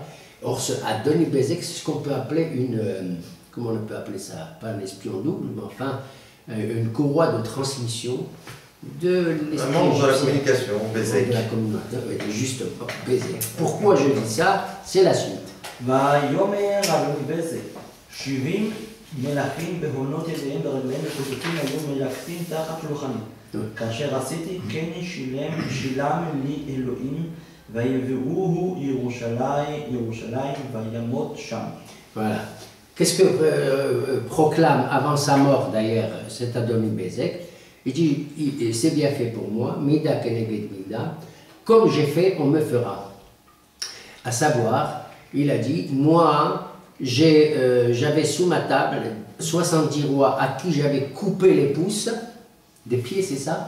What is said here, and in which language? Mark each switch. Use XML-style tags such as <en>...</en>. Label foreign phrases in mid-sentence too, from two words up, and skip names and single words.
<fr>Or, Adoni Bezek, c'est ce qu'on peut appeler comment on peut appeler ça? Pas un espion double, mais enfin, une courroie de transmission de l'esprit de la communication, Bezek. De la communication, justement, Bezek. Pourquoi je dis ça? C'est la suite.</fr> <he>ויאמר אדוני בזק, 70 מלכים בהונות ידיהם ורגליהם וחוזקים היו מלכים תחת שולחני. כאשר עשיתי כן שילם לי אלוהים ויביאוהו ירושלים וימות שם.</he> <fr>Voilà. Qu'est-ce que proclame avant sa mort d'ailleurs cet Adoni Bezek? Il dit, c'est bien fait pour moi,</fr> <he>מידה כנגד מידה,</he> <fr>comme j'ai fait, on me fera. À savoir, il a dit, moi, j'avais sous ma table 70 rois à qui j'avais coupé les pouces, des pieds, c'est ça?</fr>